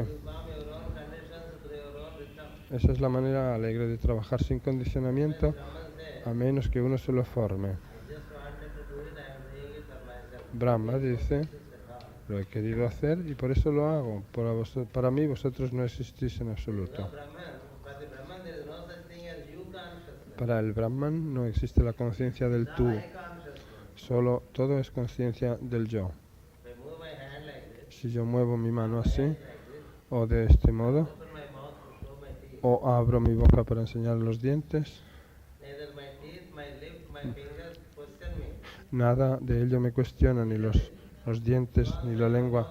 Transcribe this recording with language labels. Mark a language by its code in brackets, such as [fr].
[en] You form your own conditions through your own rhythm. [es] Esa es la manera alegre de trabajar sin condicionamiento, [en] Brahman says, [es] a menos que uno se lo forme. [en] I just wanted to do it, I am doing it for myself. [es] Brahma dice, lo he querido hacer y por eso lo hago. Para mí vosotros no existís en absoluto. [en] No Brahman, for the Brahman there is no such thing as you consciousness. [es] Para el Brahman no existe la conciencia del tú, [en] I consciousness. [es] solo todo es conciencia del yo. [en] If I move my hand like this, [es] Si yo muevo mi mano así, [en] like this, [es] o de este modo, [en] open my mouth to show my teeth. [es] o abro mi boca para enseñar los dientes, [en] Neither my teeth, my lips, my fingers question me. [es] nada de ello me cuestiona, ni los dientes, ni la lengua,